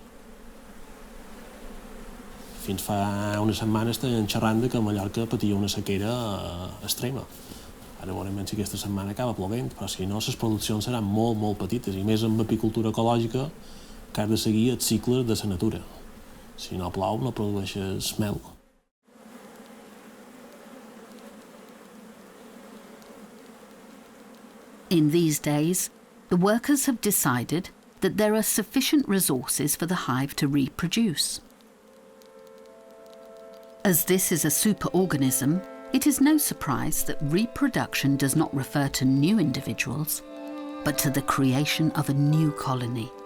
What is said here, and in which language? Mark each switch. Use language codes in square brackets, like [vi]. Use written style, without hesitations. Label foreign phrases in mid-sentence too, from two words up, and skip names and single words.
[ca] Fins fa unes setmanes estàvem xerrant que Mallorca patia una sequera extrema. Ara veurem si aquesta setmana acaba plovent, però si no, les produccions seran molt, molt petites, i més amb apicultura ecològica, que has de seguir els cicles de la natura. Si no plou, no produeixes mel. [en] In these days, the workers have decided that there are sufficient resources for the hive to reproduce. As this is a superorganism, it is no surprise that reproduction does not refer to new individuals, but to the creation of a new colony.